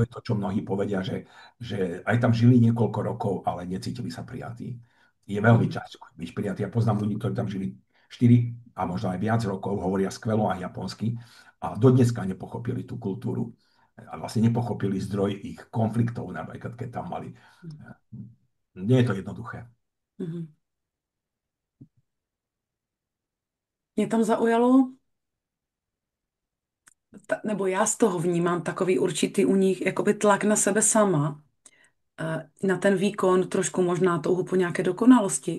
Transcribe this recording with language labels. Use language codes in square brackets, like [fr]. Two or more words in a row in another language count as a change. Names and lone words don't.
[sk] je to, čo mnohí povedia, že aj tam žili niekoľko rokov, ale necítili sa prijatí. Je veľmi Mm. ťažko byť prijatý. Ja poznám ľudí, ktorí tam žili 4 a možno aj viac rokov, hovoria skvelo aj japonsky a dodneska nepochopili tú kultúru a vlastne nepochopili zdroj ich konfliktov, napríklad keď tam mali. Nie je to jednoduché. Mm. [cs] Mě tam zaujalo, nebo já z toho vnímám takový určitý u nich jakoby tlak na sebe sama, na ten výkon, trošku možná touhu po nějaké dokonalosti.